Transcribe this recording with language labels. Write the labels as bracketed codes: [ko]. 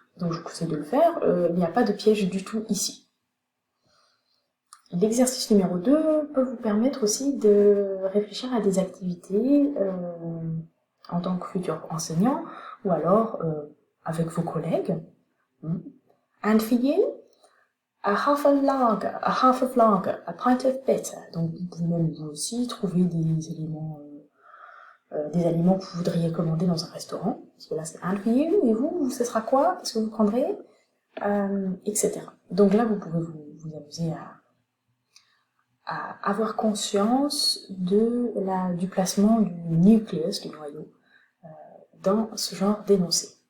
[fr] Donc je vous conseille de le faire, il n'y a pas de piège du tout ici. L'exercice numéro 2 peut vous permettre aussi de réfléchir à des activités en tant que futur enseignant, ou alors avec vos collègues. [en] And for you, a half of lager, a pint of bitter. [fr] Donc vous pouvez même vous aussi trouver des aliments que vous voudriez commander dans un restaurant. Parce que là c'est [en] and for you, [fr] et vous, ce sera quoi? Qu'est-ce que vous prendrez? Etc. Donc là vous pouvez vous amuser à avoir conscience du placement du nucleus, du noyau, dans ce genre d'énoncé.